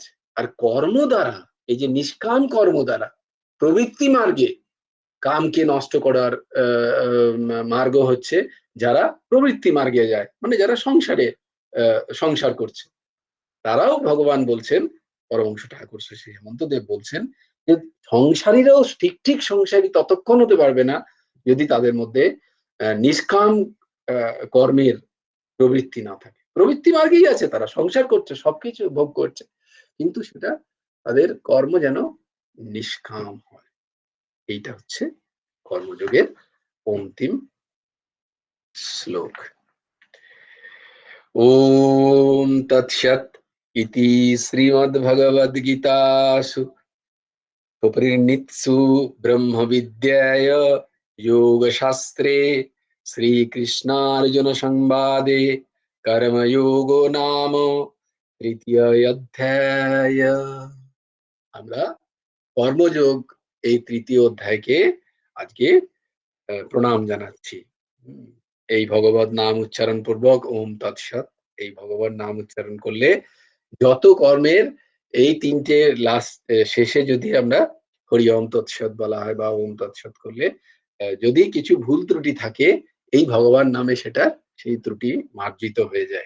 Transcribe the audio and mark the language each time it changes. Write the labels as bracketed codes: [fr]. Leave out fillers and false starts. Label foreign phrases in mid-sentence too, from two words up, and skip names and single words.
[bn] আর কর্ম দ্বারা, এই যে নিষ্কাম কর্ম দ্বারা, প্রবৃত্তি মার্গে কামকে নষ্ট করার মার্গ হচ্ছে যারা প্রবৃত্তি মার্গে যায়, মানে যারা সংসার করছে, তারাও ভগবান বলছেন, পরমহংস ঠাকুর শ্রী হেমন্তদেব বলছেন যে সংসারীরাও ঠিক ঠিক সংসারী ততক্ষণ হতে পারবে না যদি তাদের মধ্যে নিষ্কাম কর্মের প্রবৃত্তি না থাকে। প্রবৃত্তি মার্গেই আছে, তারা সংসার করছে, সবকিছু ভোগ করছে, কিন্তু সেটা তাদের কর্ম যেন নিষ্কাম হয়। এইটা হচ্ছে কর্মযোগের অন্তিম শ্লোক। [sa] ওম তৎসৎ ইতি শ্রীমদ্ভগবদ্গীতাসু उपनिषत्सु ब्रह्मविद्याय योगशास्त्रे श्रीकृष्णार्जुनसंवादे कर्मयोगो नाम [bn] তৃতীয় অধ্যায়। আমরা কর্মযোগ এই তৃতীয় অধ্যায়কে আজকে প্রণাম জানাচ্ছি। এই ভগবত নাম উচ্চারণ পূর্বক [sa] ওম তৎসৎ, [bn] এই ভগবত নাম উচ্চারণ করলে যত কর্মের এই তিনটে লাস্ট শেষে যদি আমরা [sa] হরি ওম তৎসৎ [bn] বলা হয় বা [sa] ওম তৎসৎ [bn] করলে যদি কিছু ভুল ত্রুটি থাকে এই ভগবান নামে সেটা সেই ত্রুটি মার্জিত হয়ে যায়।